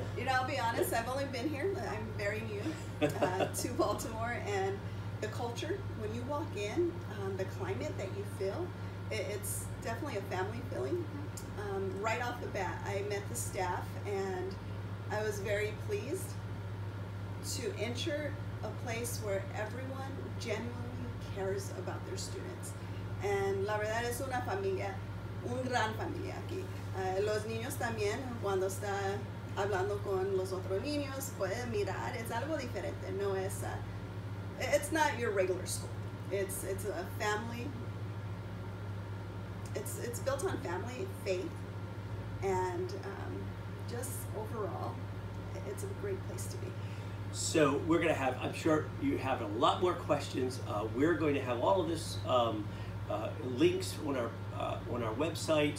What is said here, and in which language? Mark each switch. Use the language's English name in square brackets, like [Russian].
[English] You know, I'll be honest, I've only been here, I'm very new to Baltimore, and the culture, when you walk in, the climate that you feel, it's definitely a family feeling. Right off the bat, I met the staff, and I was very pleased to enter a place where everyone genuinely cares about their students. [Spanish] And la verdad es una familia, un gran familia aquí. Los niños también, cuando está hablando con los otros niños, puede mirar, es algo diferente, no es, [English] it's not your regular school. It's a family. It's built on family, faith, and just overall, it's a great place to be. So we're going to have, I'm sure you have a lot more questions. We're going to have all of this links on our website.